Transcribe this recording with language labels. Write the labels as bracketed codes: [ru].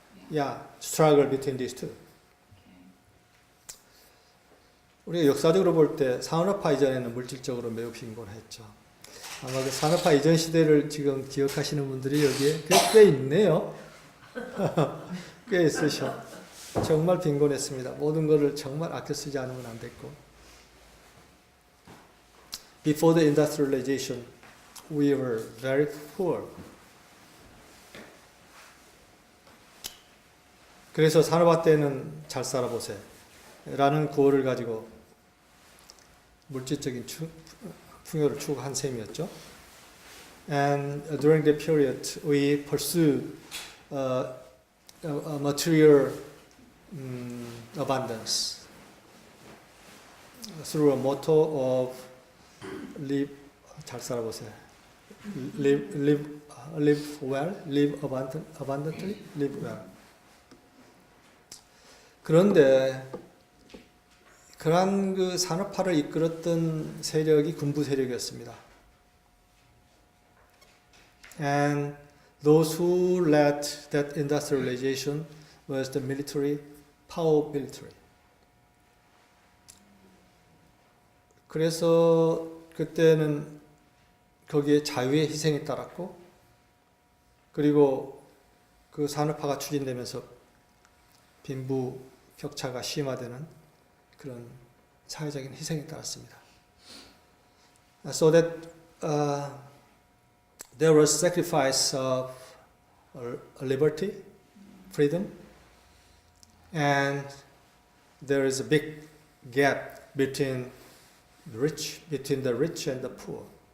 [en] Yeah, struggle between these two. [ko] 우리가 역사적으로 볼 때 산업화 이전에는 물질적으로 매우 빈곤했죠. 아마 그 산업화 이전 시대를 지금 기억하시는 분들이 여기에 꽤 있네요. 꽤 있으셔. 정말 빈곤했습니다. 모든 것을 정말 아껴 쓰지 않으면 안 됐고. [en] Before the industrialization, we were very poor. [ko] 그래서 산업화 때는 잘 살아보세요. 라는 구호를 가지고 물질적인 풍요를 추구한 셈이었죠. [en] And during the period, we pursued material abundance through a motto of live, [ko] 잘 살아보세요. [en] Live well, live abundantly, live well. [ko] 그런데 그러한 그 산업화를 이끌었던 세력이 군부 세력이었습니다. [en] And those who led that industrialization was the military, power military. [ko] 그래서 그때는 거기에 자유의 희생이 따랐고, 그리고 그 산업화가 추진되면서 빈부 격차가 심화되는 그런 사회적인 희생이 따랐습니다. [en] So that there was sacrifice of liberty, freedom, and there is a big gap between the rich and the poor.